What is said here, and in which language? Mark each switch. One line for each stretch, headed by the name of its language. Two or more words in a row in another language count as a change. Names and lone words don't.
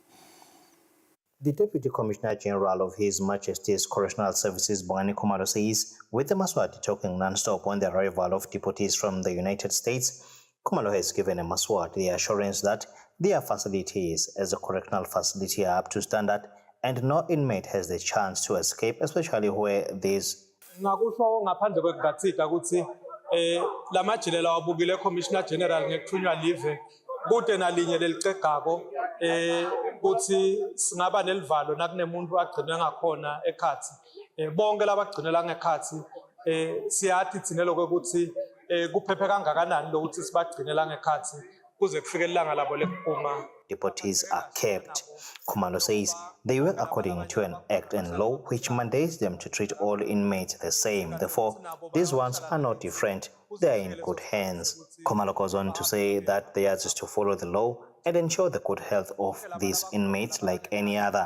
English: The Deputy Commissioner General of His Majesty's Correctional Services, Bongani Khumalo, says with the Maswati talking non-stop on the arrival of deportees from the United States, Khumalo has given a Maswati the assurance that their facilities as a correctional facility are up to standard and no inmate has the chance to escape, especially where there's
Swati: ngakusho ngaphandle kwekugatsika ukuthi lamajilela wabukile
English: Commissioner General
Swati: ngekuthunywa live kude nalinye lelicegako ukuthi singaba nelivalo nakunemuntu agcinwe ngakhona ekhathi bonke labagcinela ngekhathi siyathi tsinelo ukuthi kuphephe kangakanani lokuthi sibagcinela ngekhathi kuze kufike ilanga labo lekuphuma.
English: Deportees are kept. Khumalo says they work according to an act and law which mandates them to treat all inmates the same. Therefore, these ones are not different. They are in good hands. Khumalo goes on to say that theirs is to follow the law and ensure the good health of these inmates like any other.